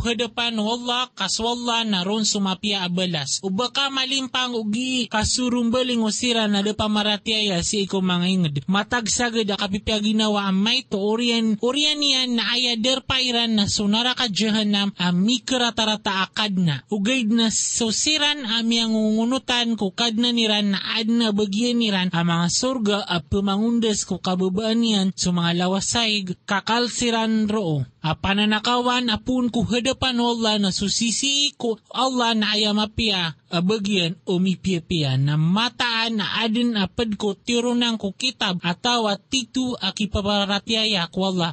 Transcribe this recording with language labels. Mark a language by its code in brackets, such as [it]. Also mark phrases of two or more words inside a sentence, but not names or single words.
[mrw] hadapan wala kaswalla na ron sumapia abalas o baka malimpang ugi kasurumbaling o sira na da pamaratiaya si iko mga inged matagsagad akapipya ginawa amay to orian yan na ayader pairan na sunara ka jahanam amikra tarata akad na ugaid na so siran ami ang ungunutan ko kadna niran na adna bagyan niran ang mga surga at pamangundas ko kababaan yan so mga lawasay kakalsiran roo. Pananakawan apun ko hadapan Allah na susisi ko Allah na ayamapia abagyan o mipia-pia na mataan na adin apad ko tirunang ko kitab atawa titu akipaparatiaya ko Allah.